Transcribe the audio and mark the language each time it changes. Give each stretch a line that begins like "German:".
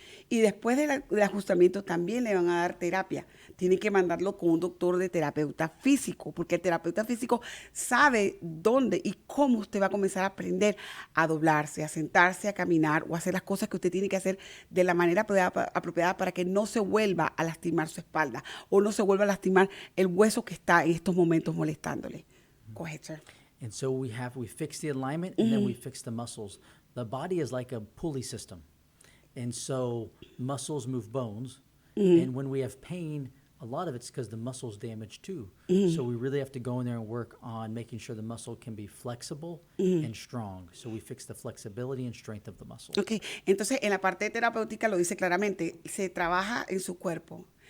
Spanish: Y después del ajustamiento también le van a dar terapia. Tienen que mandarlo con un doctor de terapeuta físico, porque el terapeuta físico sabe dónde y cómo usted va a comenzar a aprender a doblarse, a sentarse, a caminar o a hacer las cosas que usted tiene que hacer de la manera apropiada para que no se vuelva a lastimar su espalda o no se vuelva a lastimar el hueso que está en estos momentos molestándole.
English: Go ahead, sir. And so we fix the alignment and then we fix the muscles. The body is like a pulley system. And so muscles move bones. And when we have pain, a lot of it's because the muscle's damaged too. So we really have to go in there and work on making sure the muscle can be flexible and strong. So we fix the flexibility and strength of the muscle.
Spanish: Ok, entonces en la parte terapéutica lo dice claramente, se trabaja en su cuerpo.